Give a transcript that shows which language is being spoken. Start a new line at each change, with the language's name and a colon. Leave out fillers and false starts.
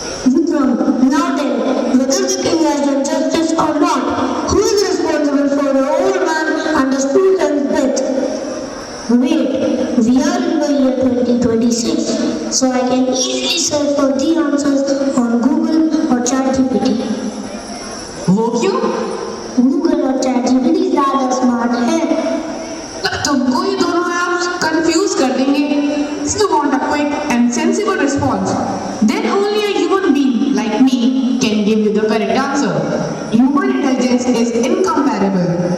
English: Vikram, now then, whether the king has done justice or not, who is responsible for the old man and the student's death? Wait, we are in the year 2026, so I can easily search for the answers on Google or ChatGPT.
Hindi: वो क्यों? Google और ChatGPT ज़्यादा smart है। तुमको ये दोनों apps confuse कर देंगे।
English: If you want a quick and sensible response, then only a human being like me can give you the correct answer. Human intelligence is incomparable.